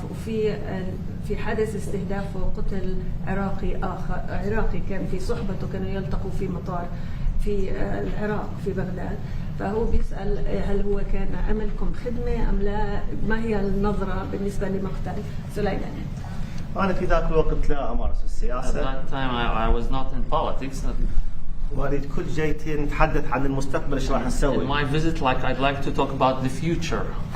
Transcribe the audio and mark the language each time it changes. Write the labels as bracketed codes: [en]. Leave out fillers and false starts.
[ar] وفي حادث استهدافه قتل عراقي كان في صحبته، كانوا يلتقوا في مطار في العراق في بغداد. فهو بيسأل هل هو كان عملكم خدمة أم لا؟ ما هي النظرة بالنسبة لمقتل سليماني؟ أنا في ذاك الوقت لا أمارس السياسة. [en] At that time I was not in politics. [ar] وأريد كل جيتي نتحدث عن المستقبل إيش راح نسوي. [en] In my visit, I'd like to talk about the future.